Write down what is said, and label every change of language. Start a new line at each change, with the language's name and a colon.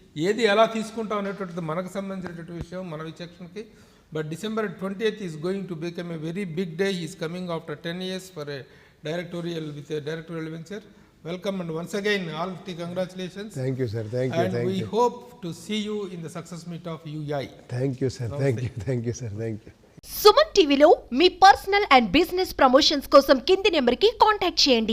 Telugu: ఏది ఎలా తీసుకుంటాం అనేటువంటిది మనకు సంబంధించినటువంటి విషయం, మన విచక్షణకి.
English: But December 20th is going to become a very big day. Is coming after 10 years for a directorial venture. Welcome and once again all the congratulations. Thank you sir. Thank you. And we hope to see you in the success meet of UI. Thank you sir. Thank you sir. Thank you.
Telugu: Suman టీవీలో మీ personal and business promotions కోసం కింది నెంబర్కి contact చేయండి.